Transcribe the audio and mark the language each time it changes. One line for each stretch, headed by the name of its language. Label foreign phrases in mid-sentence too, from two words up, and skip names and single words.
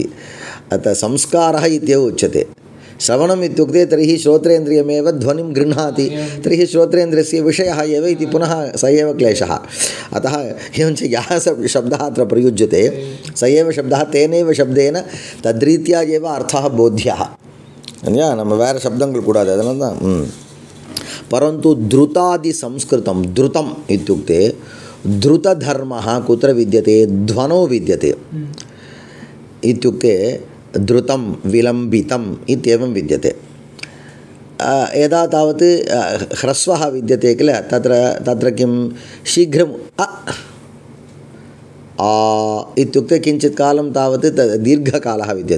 Sanskrit: अतः संस्कारः इत्येव उच्यते। श्रवणम् इत्युक्ते तर्हि श्रोत्रेन्द्रियमेव ध्वनिं गृह्णाति, तर्हि श्रोत्रेन्द्रियस्य विषयः एव इति पुनः स एव क्लेशः। अतः एवञ्च यः शब्दः अत्र प्रयुज्यते स एव शब्दः तेनैव शब्देन तद्रीत्या एव अर्थः बोध्यः।
Tamil: நம்ம வேறு शब्दங்கள் கூடாது, அதனால தான்।
Sanskrit: परन्तु द्रुतादि संस्कृतं, द्रुतम् इत्युक्ते द्रुतधर्मः कुत्र विद्यते? ध्वनौ विद्यते। इत्युक्ते द्रुतं विलम्बितम् इत्येवं विद्यते। यदा तावत् ह्रस्वः विद्यते किल, तत्र किं शीघ्रम् इत्युक्ते किञ्चित् कालं तावत् दीर्घकालः विद्यते।